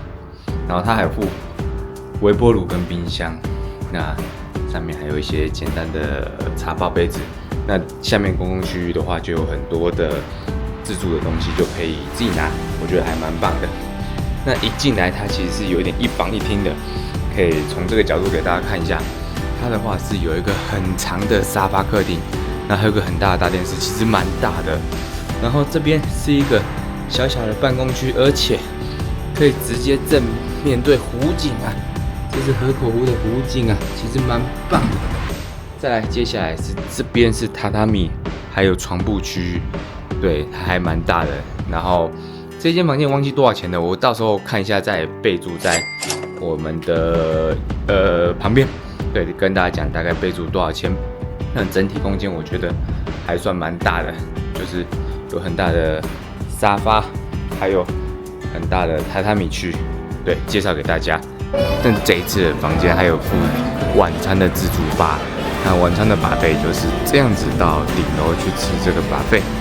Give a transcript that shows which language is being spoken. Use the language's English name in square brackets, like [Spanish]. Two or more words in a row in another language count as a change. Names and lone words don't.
[Chinese] 然後它還有附微波爐跟冰箱，那上面還有一些簡單的茶包杯子。那下面公共區域的話，就有很多的自助的東西，就可以自己拿，我覺得還蠻棒的。那一進來，它其實是有一點一房一廳的。可以從這個角度給大家看一下，它的話是有一個很長的沙發客廳，那還有個很大的大電視，其實蠻大的。然後這邊是一個小小的辦公區，而且可以直接正面對湖景啊，這是河口湖的湖景啊，其實蠻棒的。再來，接下來是這邊是榻榻米，還有床鋪區域，對，它還蠻大的。然後這間房間忘記多少錢了，我到時候看一下再備註在我們的旁邊，對，跟大家講大概備註多少錢。那整體空間我覺得還算蠻大的，就是有很大的沙發，還有很大的榻榻米區，對，介紹給大家。但這一次的房間還有附晚餐的自助吧，那晚餐的 buffet 就是這樣子，到頂樓去吃這個 buffet。